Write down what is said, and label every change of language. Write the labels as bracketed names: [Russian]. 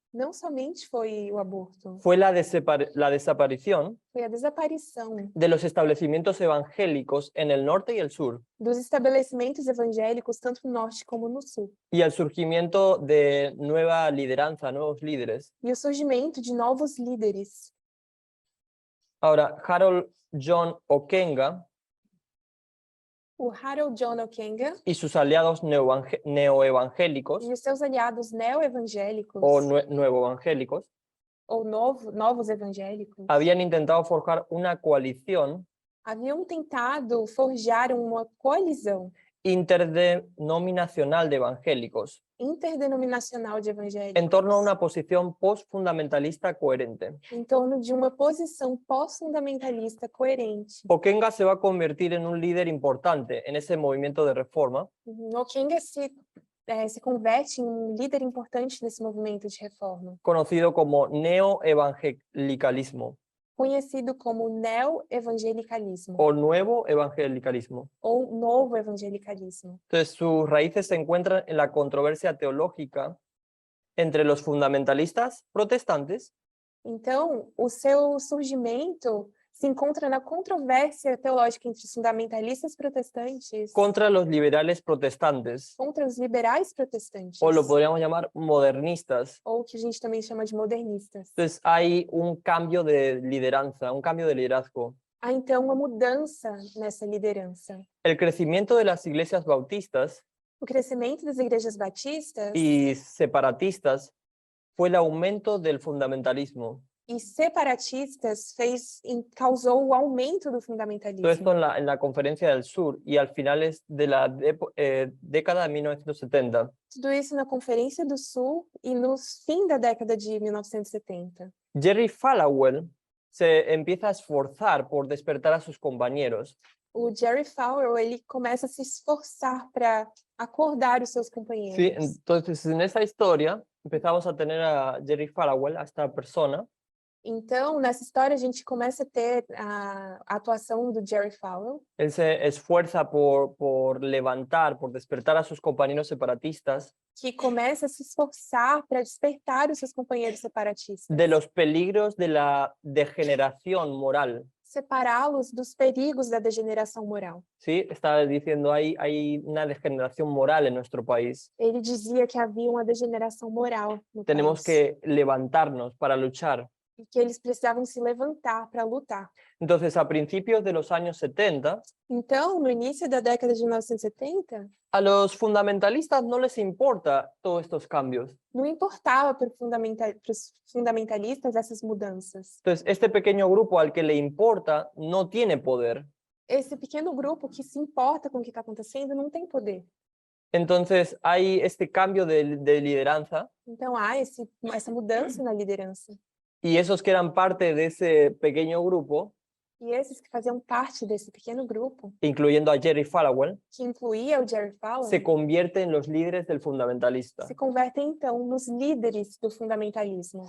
[Portuguese] não somente foi o aborto, [Spanish] fue la desaparición [Portuguese] foi a desaparição [Spanish] de los establecimientos evangélicos en el norte y el sur, [Portuguese] dos estabelecimentos evangélicos tanto no norte como no sul, [Spanish] y el surgimiento de nueva lideranza, nuevos líderes. [Portuguese] e o surgimento de novos líderes. [Spanish] Ahora, Harold John Okenga [Portuguese] O Harold John Okenga [Spanish] y sus aliados neoevangélicos [Portuguese] e os seus aliados neoevangélicos [Spanish] o nuevoevangélicos [Portuguese] ou novos evangélicos [Spanish] habían intentado forjar una coalición [Portuguese] haviam tentado forjar uma coalizão [Spanish] interdenominacional de evangélicos [Portuguese] interdenominacional de evangélicos [Spanish] en torno a una posición postfundamentalista coherente. [Portuguese] em torno de uma posição pós-fundamentalista coerente. [Spanish] Okenga se va a convertir en un líder importante en ese movimiento de reforma [Portuguese] Okenga se converte em um líder importante nesse movimento de reforma, [Spanish] conocido como neoevangelicalismo [Portuguese] conhecido como neoevangelicalismo [Spanish] o nuevo evangelicalismo. [Portuguese] ou novo evangelicalismo. [Spanish] Entonces, sus raíces se encuentran en la controversia teológica entre los fundamentalistas protestantes [Portuguese] Então, o seu surgimento se encontra na controvérsia teológica entre os fundamentalistas protestantes [Spanish] contra los liberales protestantes, [Portuguese] contra os liberais protestantes, [Spanish] o lo podríamos llamar modernistas. [Portuguese] ou que a gente também chama de modernistas. [Spanish] Entonces, hay un cambio de lideranza, un cambio de liderazgo. [Portuguese] Há então uma mudança nessa liderança. [Spanish] El crecimiento de las iglesias bautistas [Portuguese] O crescimento das igrejas batistas [Spanish] y separatistas fue el aumento del fundamentalismo. [Portuguese] e separatistas causou o aumento do [Spanish] Todo esto [Portuguese] fundamentalismo. [Spanish] en la Conferencia del Sur y al finales de la década de 1970. [Portuguese] Tudo isso na Conferência do Sul e no fim da década de 1970. [Spanish] Jerry Falwell se empieza a esforzar por despertar a sus compañeros [Portuguese] O Jerry Falwell, ele começa a se esforçar para acordar os seus companheiros. [Spanish] ¿sí? Entonces, en esa historia empezamos a tener a Jerry Falwell, a esta persona, [Portuguese] Então, nessa história, a gente começa a ter a atuação do Jerry Falwell. [Spanish] él se esfuerza por levantar, por despertar a sus compañeros separatistas [Portuguese] Que começa a se esforçar para despertar os seus companheiros separatistas. [Spanish] de los peligros de la degeneración moral. [Portuguese] Separá-los dos perigos da degeneração moral. [Spanish] ¿Sí? Está diciendo hay una degeneración moral en nuestro país. [Portuguese] Ele dizia que havia uma degeneração moral no [Spanish] Tenemos [Portuguese] país. [Spanish] que levantarnos para luchar. [Portuguese] E que eles precisavam se levantar para lutar. [Spanish] Entonces, a principios de los años 70, [Portuguese] Então, no início da década de 1970, [Spanish] a los fundamentalistas no les importa todos estos cambios. [Portuguese] não importava para os fundamentalistas essas mudanças. [Spanish] Entonces, este pequeño grupo al que le importa no tiene poder. [Portuguese] Esse pequeno grupo que se importa com o que está acontecendo não tem poder. [Spanish] Entonces, hay este cambio de lideranza [Portuguese] Então, há essa mudança na liderança. [Spanish] y esos que eran parte de ese pequeño grupo [Portuguese] E esses que faziam parte desse pequeno grupo, [Spanish] incluyendo a Jerry Falwell, [Portuguese] que incluía o Jerry [Spanish] se [Portuguese] Falwell, [Spanish] convierten en los líderes del fundamentalista. [Portuguese] se convertem então nos líderes do fundamentalismo.